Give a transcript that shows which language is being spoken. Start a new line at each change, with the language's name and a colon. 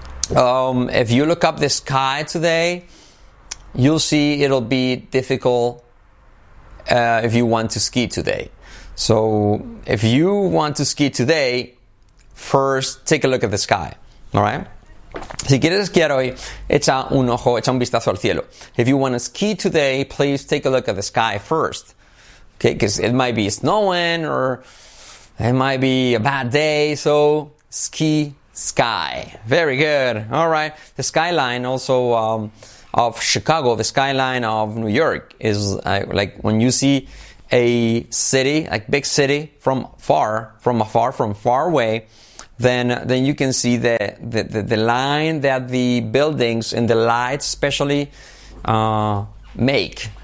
English: If you look up the sky today, you'll see it'll be difficult if you want to ski today. So if you want to ski today, first take a look at the sky. All right?
Spanish: Si quieres esquiar hoy, echa un vistazo al cielo.
English: If you want to ski today, please take a look at the sky first. Okay, because it might be snowing or it might be a bad day. So ski sky. Very good. All right. The skyline also of Chicago, the skyline of New York is like when you see a city, like big city from far away, then you can see the line that the buildings and the lights especially make.